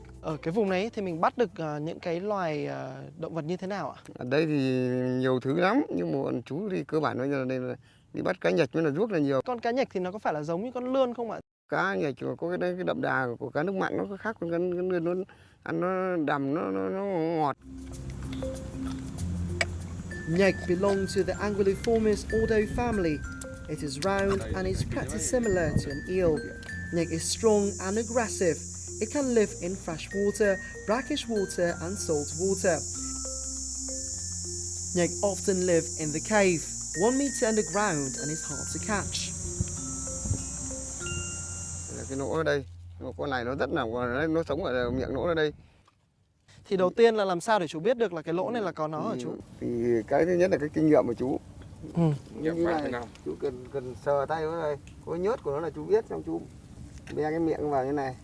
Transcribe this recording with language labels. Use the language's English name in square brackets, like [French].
[Vietnamese] Ở cái vùng này thì mình bắt được những cái loài động vật như thế nào ạ? Ở đây thì nhiều thứ lắm, nhưng mà bọn chú thì cơ bản bây giờ đây là đi bắt cá nhật với là ruốc là nhiều. Con cá nhạch thì nó có phải là giống như con lươn không ạ? Cá nhật có cái đậm đà của cá nước mặn nó có khác con cá lươn, nó ăn nó đầm nó ngọt. [English] Nyek belong to the Anguilliformis ordo family. It is round and is pretty similar to an eel. Nyek is strong and aggressive. It can live in fresh water, brackish water and salt water. Nyek often live in the cave, 1 meter underground, and is hard to catch. [Vietnamese] Cái nỗ ở đây, con này nó rất là nó sống ở miệng nỗ ở đây. Thì đầu tiên là làm sao để chú biết được là cái lỗ này là có nó hả chú? Thì cái thứ nhất là cái kinh nghiệm của chú. Như này chú cần sờ tay nó đây, có nhớt của nó là chú biết, xong chú bè cái miệng vào như này.